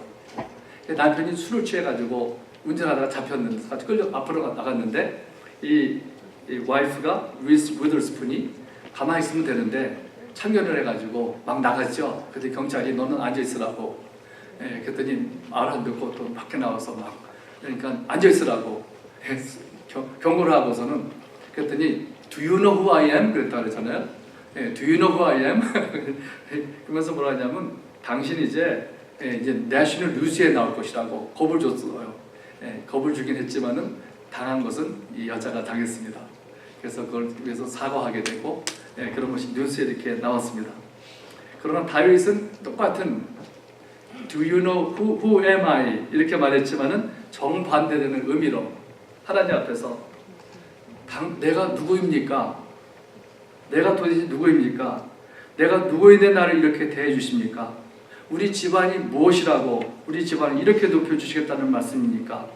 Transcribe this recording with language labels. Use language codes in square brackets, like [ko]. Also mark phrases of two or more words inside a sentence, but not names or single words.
[ko] 남편이 술을 취해가지고 운전하다가 잡혔는데 끌려 앞으로 나갔는데 이 와이프가 리스 위들스푼이 가만히 있으면 되는데 참견을 해가지고 막 나갔죠. 그때 경찰이 너는 앉아 있으라고. 그랬더니 말 안 듣고 또 밖에 나와서 막 그러니까 앉아 있으라고 경고를 하고서는 그랬더니 [en] Do you know who I am? [ko] 그랬다 그랬잖아요. [en] Do you know who I am? [ko] 그러면서 뭐라 하냐면 당신 이제 내셔널 뉴스에 나올 것이라고 겁을 줬어요. 겁을 주긴 했지만은 당한 것은 이 여자가 당했습니다. 그래서 그걸 위해서 사과하게 되고 그런 것이 뉴스에 이렇게 나왔습니다. 그러나 다윗은 똑같은 [en] Do you know who am I? [ko] 이렇게 말했지만은 정반대되는 의미로 하나님 앞에서 내가 누구입니까? 내가 도대체 누구입니까? 내가 누구인데 나를 이렇게 대해 주십니까? 우리 집안이 무엇이라고 우리 집안을 이렇게 높여주시겠다는 말씀입니까?